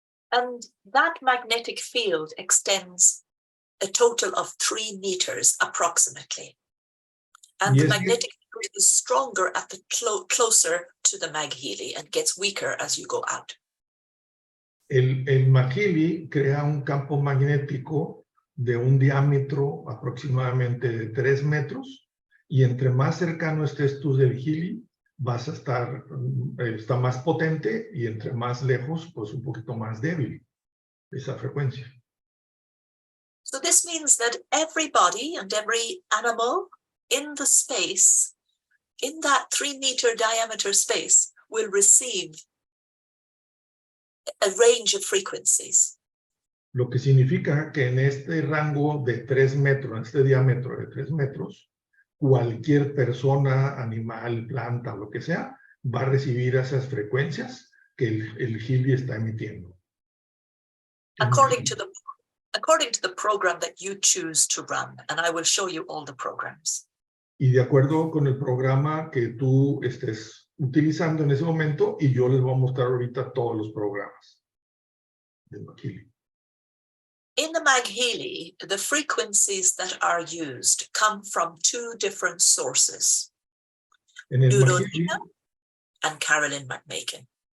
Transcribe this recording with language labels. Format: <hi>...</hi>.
<en>And that magnetic field extends a total of 3 meters approximately. And the magnetic field is stronger at the closer to the MagHealy and gets weaker as you go out.</en> <es>El MagHealy crea un campo magnético de un diámetro aproximadamente de 3 metros y entre más cercano estés tú del Healy, vas a está más potente y entre más lejos, pues un poquito más débil esa frecuencia.</es> <en>So this means that every body and every animal in the space, in that 3-meter diameter space, will receive a range of frequencies.</en> <es>Lo que significa que en este rango de 3 metros, en este diámetro de 3 metros, cualquier persona, animal, planta, lo que sea, va a recibir esas frecuencias que el Healy está emitiendo.</es> <en>According to the program that you choose to run, and I will show you all the programs.</en> <es>Y de acuerdo con el programa que tú estés utilizando en ese momento, y yo les voy a mostrar ahorita todos los programas del MagHealy.</es> <en>In the MagHealy, the frequencies that are used come from 2 different sources, Nuno and Carolyn McMakin.</en>